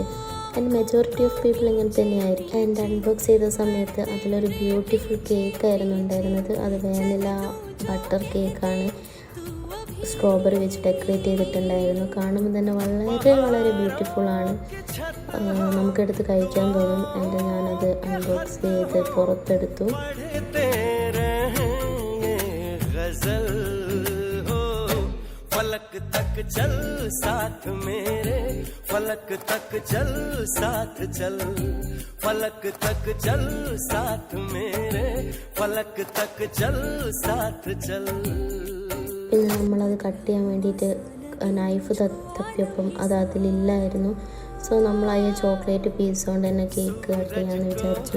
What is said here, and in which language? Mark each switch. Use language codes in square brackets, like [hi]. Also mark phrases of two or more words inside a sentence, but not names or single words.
[en] and majority of people [ml] ഇങ്ങനെ തന്നെയായിരിക്കും. എൻ്റെ അൺബോക്സ് ചെയ്ത സമയത്ത് അതിലൊരു ബ്യൂട്ടിഫുൾ കേക്കായിരുന്നു ഉണ്ടായിരുന്നത്. അത് [en] vanilla butter cake, [ml] സ്ട്രോബെറി വെച്ച് ഡെക്കറേറ്റ് ചെയ്തിട്ടുണ്ടായിരുന്നു. കാണുമ്പോൾ തന്നെ വളരെ വളരെ ബ്യൂട്ടിഫുള്ളാണ്. നമുക്കെടുത്ത് കഴിക്കാൻ തോന്നും. എൻ്റെ ഞാനത് അൺബോക്സ് ചെയ്ത് പുറത്തെടുത്തു. [hi] फलक तक चल साथ मेरे, फलक तक चल साथ चल, फलक तक चल साथ मेरे, फलक तक चल साथ चल. [ml] പിന്നെ നമ്മളത് കട്ട് ചെയ്യാൻ വേണ്ടിയിട്ട് നൈഫ് തപ്പിയപ്പം അത് അതിലില്ലായിരുന്നു. സോ നമ്മൾ ആ [en] chocolate piece [ml] കൊണ്ട് തന്നെ [en] cake cut [ml] ചെയ്യാമെന്ന് വിചാരിച്ചു.